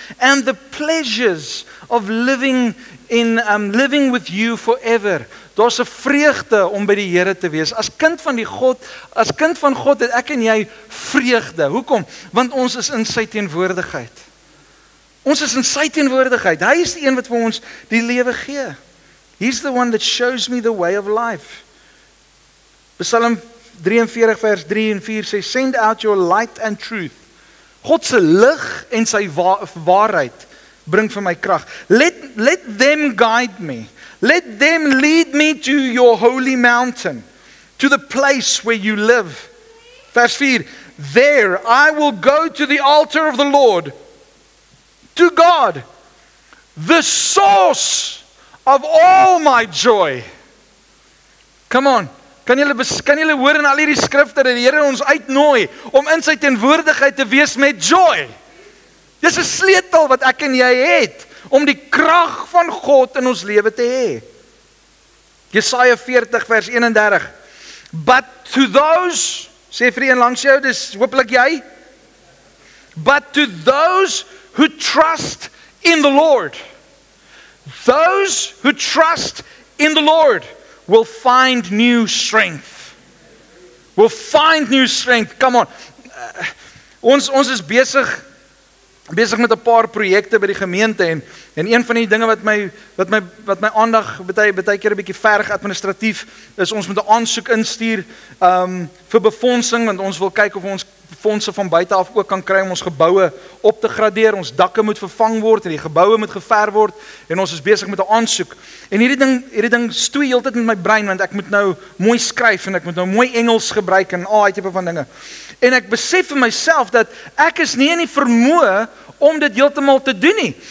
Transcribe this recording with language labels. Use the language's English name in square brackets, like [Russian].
[English] And the pleasures of living with you forever. [Afrikaans] Daar's 'n vreugde om by die Here te wees. As kind van God het ek en jy vreugde. Hoekom? Want ons is in sy teenwoordigheid. Ons is in sy teenwoordigheid. Hy is die een wat vir ons die lewe gee. [English] He's the one that shows me the way of life. [Afrikaans] Psalm 43 vers 3 en 4 sê, [English] send out your light and truth. [Afrikaans] God se lig en sy waarheid bring vir my krag. [English] Let them guide me. Let them lead me to your holy mountain, to the place where you live. [Afrikaans] Vers 4, [English] there I will go to the altar of the Lord, to God, the source of all my joy. Come on. [Afrikaans] Kan julle hoor in al hierdie skrifte dat die Here ons uitnooi om in sy teenwoordigheid te wees met joy? Dis 'n sleutel wat ek en jy het om die krag van God in ons lewe te hê. Jesaja 40 vers 31. [English] But to those, [Afrikaans] sê vir een langs jou, dis hopelik jy. [English] But to those who trust in the Lord. Those who trust in the Lord will find new strength. Will find new strength. Come on. [Afrikaans] Ons is besig met 'n paar projekte by die gemeente en een van die dinge wat my aandag baie keer 'n bietjie verg administratief is ons moet 'n aansoek instuur vir befondsing, want ons wil kyk of ons fondse van buite af ook kan kry om ons geboue op te gradeer. Ons dakke moet vervang word en die geboue moet geverf word en ons is besig met 'n aansoek. En hierdie ding stoei heeltyd met my brein, want ek moet nou mooi skryf en ek moet nou mooi Engels gebruik en al daai tipe van dinge. En ek besef vir myself dat ek is nie in die vermoë om dit heeltemal te doen nie.